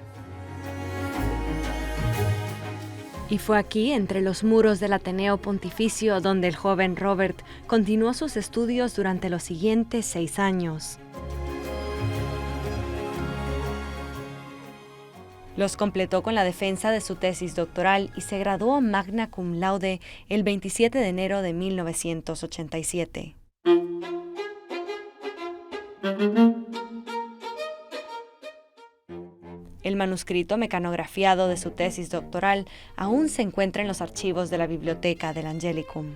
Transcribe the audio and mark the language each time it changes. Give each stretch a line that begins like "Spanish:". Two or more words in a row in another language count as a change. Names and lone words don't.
Spanish: Y fue aquí, entre los muros del Ateneo Pontificio, donde el joven Robert continuó sus estudios durante los siguientes 6 años. Los completó con la defensa de su tesis doctoral y se graduó
Latin: magna cum laude
Spanish: el 27 de enero de 1987. El manuscrito mecanografiado de su tesis doctoral aún se encuentra en los archivos de la biblioteca del Angelicum.